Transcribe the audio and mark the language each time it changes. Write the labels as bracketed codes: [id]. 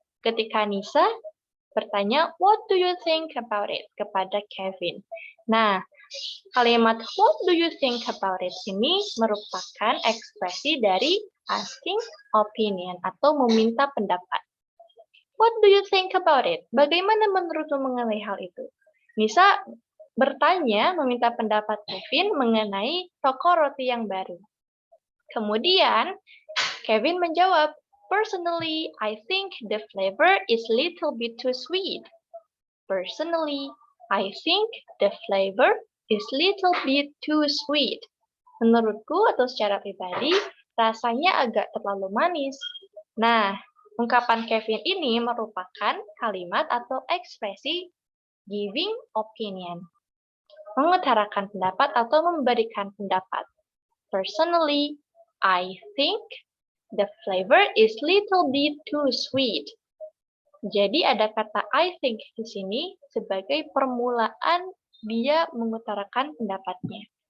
[id] Ketika Nisa bertanya, [en] what do you think about it? [id] Kepada Kevin. Nah, kalimat [en] what do you think about it [id] ini merupakan ekspresi dari asking opinion atau meminta pendapat. [en] What do you think about it? [id] Bagaimana menurutmu mengenai hal itu? Nisa bertanya, meminta pendapat Kevin mengenai toko roti yang baru. Kemudian, Kevin menjawab, [en] personally, I think the flavor is a little bit too sweet. Personally, I think the flavor is little bit too sweet. [id] Menurutku atau secara pribadi, rasanya agak terlalu manis. Nah, ungkapan Kevin ini merupakan kalimat atau ekspresi giving opinion, mengutarakan pendapat atau memberikan pendapat. [en] Personally, I think the flavor is little bit too sweet. [id] Jadi ada kata I think di sini sebagai permulaan dia mengutarakan pendapatnya.